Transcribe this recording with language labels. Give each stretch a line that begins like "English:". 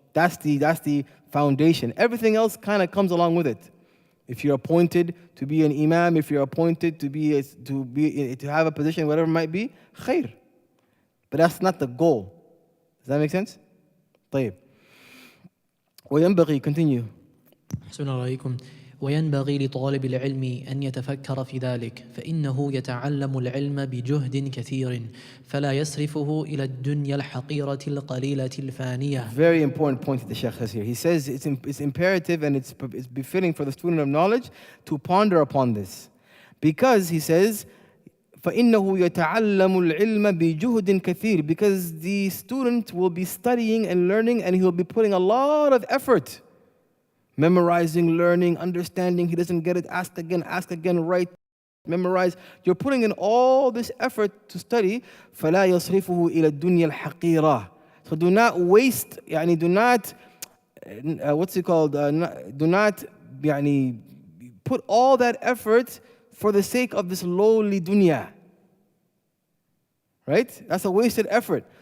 English: That's the foundation. Everything else kind of comes along with it. If you're appointed to be an imam, if you're appointed to have a position, whatever it might be, khair. But that's not the goal. Does that make sense?
Arabic: طيب. وينبغي,
English: continue.
Arabic: أحسن عليكم. وينبغي لطالب العلم أن يتفكر في ذلك فإنه يتعلم العلم بجهد كثير فلا يسرفه إلى الدنيا الحقيرة القليلة الفانية.
English: Very important point that the Shaykh has here. He says it's imperative and it's befitting for the student of knowledge to ponder upon this. Because he says,
Arabic: فإنه يتعلم العلم بجهد كثير,
English: because the student will be studying and learning and he'll be putting a lot of effort. Memorizing, learning, understanding. He doesn't get it, ask again, write, memorize. You're putting in all this effort to study.
Arabic: فلا يصرفه إلى الدنيا الحقيرة.
English: So do not waste, يعني do not, what's it called? Do not يعني put all that effort for the sake of this lowly dunya. Right? That's a wasted effort.